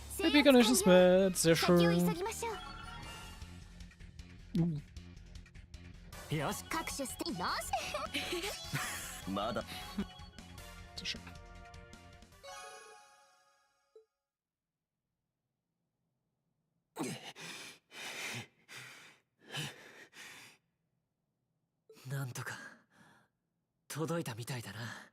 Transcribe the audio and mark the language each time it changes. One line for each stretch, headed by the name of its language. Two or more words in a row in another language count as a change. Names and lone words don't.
English: Happy Conditions
German: mit. Sehr
Japanese: 先を急
German: schön.
Japanese: ぎましょう。よし各種ステよしまだ
German: Sehr schön.
Japanese: なんとか届いたみたいだな。